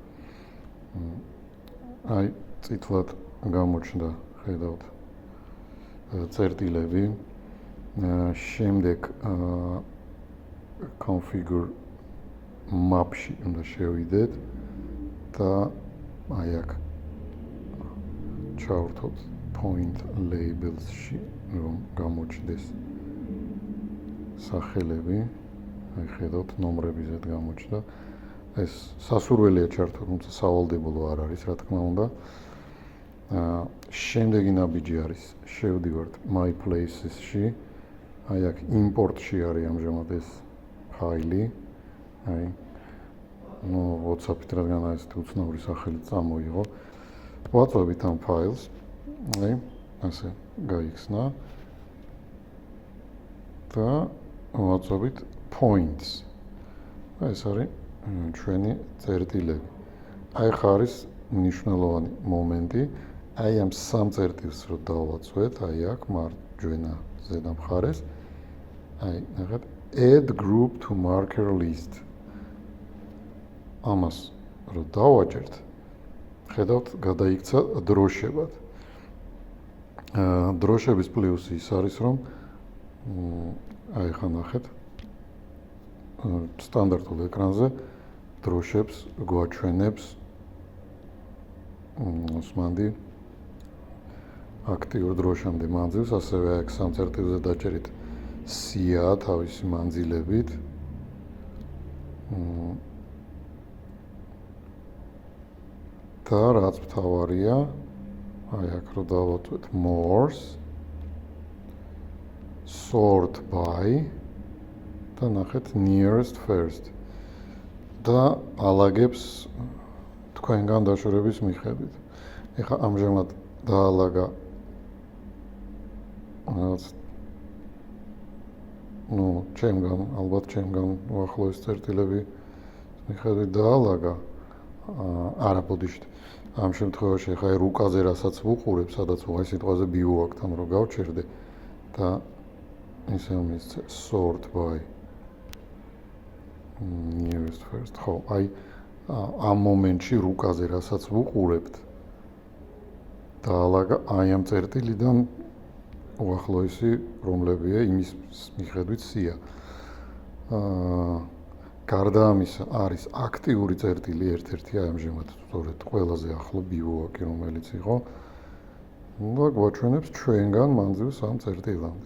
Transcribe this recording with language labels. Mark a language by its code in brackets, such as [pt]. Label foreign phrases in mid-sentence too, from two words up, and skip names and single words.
[ka] აი წითლად გამოჩნდა, ხედავთ წერტილები. შემდეგ [en] configure map- [ka] ში უნდა შევიდეთ და აი აქ ჩავრთოთ [en] point labels- [ka] ში, რომ გამოჩნდეს სახელები. აი ხედავთ, ნომრები ზედ გამოჩნდა. ეს სასურველია ჩართო, თუმცა სავალდებულო არ არის, რა თქმა უნდა. შემდეგი ნაბიჯი არის, შევდივართ [en] my places- [ka] ში. აი აქ import-ში არის ამჟამად ეს ფაილი. აი WhatsApp-ით რადგან არის უცნაური სახელი წამოიღო. ვაწვევით ამ ფაილს. აი ასე გაიხსნა. და ვაწვევით points. ეს არის ჩვენი წერტილები. აი ხა არის მნიშვნელოვანი მომენტი. აი ამ სამ წერტილს რო დავაწვეთ, აი აქ მარჯვენა ზედა მხარეს. აი ნახეთ, [en] add group to marker list. [ka] ამას რო დავაჭერთ, ხედავთ, გადაიქცა დროშებად. დროშების პლუსი ის არის, რომ აი ხა ნახეთ, სტანდარტულ ეკრანზე დროშებს გვაჩვენებს ოსმანდი აქტიურ დროშამდე მანძილს, ასევე აქ სამ წერტილზე დაჭერით სია თავისი მანძილებით. და რაც მთავარია, აი აქ რო დავაწვეთ more, [en] sort by [ka] და ნახეთ [en] nearest first [ka] და ალაგებს თქვენგან დაშორების მიხედვით. ეხლა ამჟამად დაალაგა რაღაც ჩემგან, ალბათ ჩემგან უახლოეს წერტილები მიხედვით დაალაგა. არა ბოდიშით. ამ შემთხვევაში ეხლა რუკაზე რასაც ვუყურებ, სადაც ვაი სიტყვაზე ბიუაკთან რო გავჩერდე და ისე მისცე [en] sort by nearest first. [ka] ხო, აი ამ მომენტში რუკაზე რასაც ვუყურებთ დაალაგა აი ამ წერტილიდან უახლოესი რომლებია იმის მიხედვით სია. გარდა ამისა არის აქტიური წერტილი ერთ-ერთი ამჟამად სწორედ ყველაზე ახლო ბიუაკი რომელიც იყო და გვაჩვენებს ჩვენგან მანძილს ამ წერტილამდე.